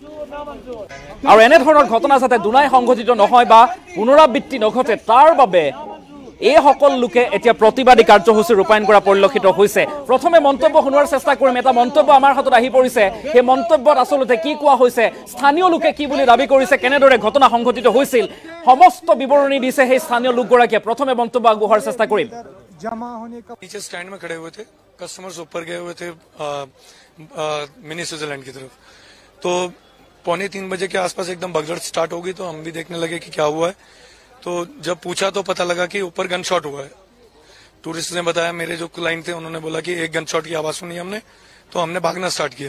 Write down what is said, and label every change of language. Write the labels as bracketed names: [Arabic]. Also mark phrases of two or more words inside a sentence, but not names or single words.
[Assamese] আৰু এনেধৰণৰ ঘটনা যাতে দুনাই সংঘটিত নহয় বা পুনৰাবৃত্তি নঘটে তাৰ বাবে এই সকল লোকে এতিয়া প্ৰতিবাদী কাৰ্যসূচী ৰূপায়ণ কৰা পৰিলক্ষিত হৈছে। প্ৰথমে মন্তব্য শুনোৱাৰ চেষ্টা কৰিম। এটা মন্তব্য আমাৰ হাতত আহি পৰিছে। সেই মন্তব্যত আচলতে কি কোৱা হৈছে, স্থানীয় লোকে কি বুলি দাবী কৰিছে, কেনেদৰে ঘটনা সংঘটিত হৈছিল, সমস্ত বিৱৰণী দিছে সেই স্থানীয় লোকগৰাকীয়ে। প্ৰথমে মন্তব্য আগবঢ়োৱাৰ চেষ্টা কৰিম। [Hindi] नीचे स्टैंड में खड़े हुए थे, कस्टमर्स ऊपर गए हुए थे मिनी स्विट्जरलैंड की तरफ। तो 2:45 बजे के आसपास एकदम भगदड़ स्टार्ट हो गई, तो हम भी देखने लगे कि क्या हुआ है। तो जब पूछा तो पता लगा कि ऊपर [English] gun shot [Hindi] हुआ है। टूरिस्ट ने बताया, मेरे जो क्लाइंट थे उन्होंने बोला कि एक [English] gun shot [Hindi] की आवाज सुनी हमने, तो हमने भागना स्टार्ट किया।